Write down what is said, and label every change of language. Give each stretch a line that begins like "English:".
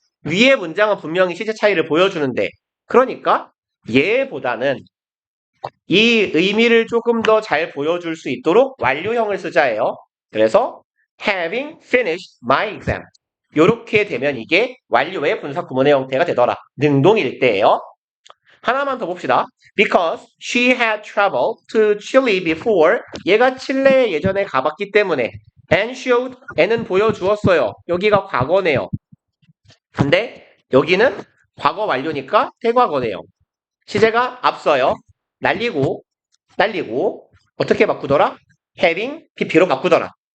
Korean: 위의 문장은 분명히 시제 차이를 보여주는데 그러니까 얘보다는 이 의미를 조금 더 잘 보여줄 수 있도록 완료형을 쓰자예요. 그래서
English: having finished my exam
Korean: 이렇게 되면 이게 완료의 분사구문의 형태가 되더라. 능동일 때예요. 하나만 더 봅시다.
English: Because she had traveled to Chile before.
Korean: 얘가 칠레에 예전에 가봤기 때문에.
English: And showed.
Korean: 애는 보여주었어요. 여기가 과거네요. 근데 여기는 과거 완료니까 대과거네요. 시제가 앞서요. 날리고 어떻게 바꾸더라? having pp로 바꾸더라.